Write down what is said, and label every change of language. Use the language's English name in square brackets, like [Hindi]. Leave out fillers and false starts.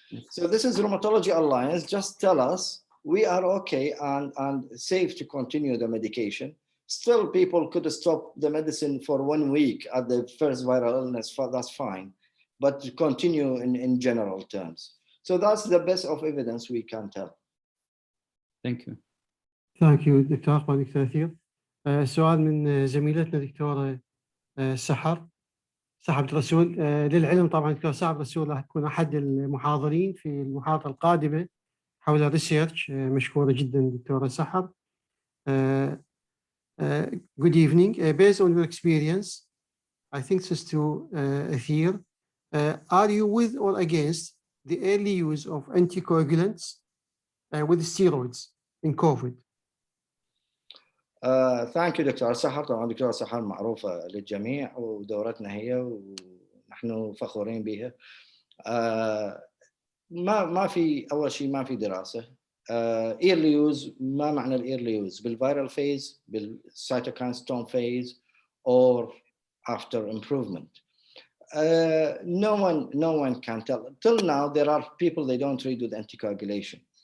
[English] So this is Rheumatology Alliance. Just tell us we are okay and safe to continue the medication. Still, people could stop the medicine for 1 week at the first viral illness. That's fine, but continue in general terms. So that's the best of evidence we can tell. Thank you. Thank you [Arabic] دكتور أحمد كثير. سؤال من زميلتنا دكتورة سحر عبد الرسول. للعلم طبعا دكتور سحر عبد الرسول راح تكون أحد المحاضرين في المحاضرة القادمة حول الريسيرش. مشكورة جدا دكتورة سحر. [English] Good evening. Based on your experience, I think this is to Athir. Are you with or against the early use of anticoagulants with steroids in COVID? Thank you doctor سحر. [Arabic] طبعا دكتورة سحر معروفة للجميع ودورتنا هي ونحن فخورين بها. ما في أول شيء ما في دراسة. [English] early use [Arabic] ما معنى [English] early use بالviral phase بالcytokine storm phase or after improvement. No one can tell. Till now there are people they don't treat with anticoagulation.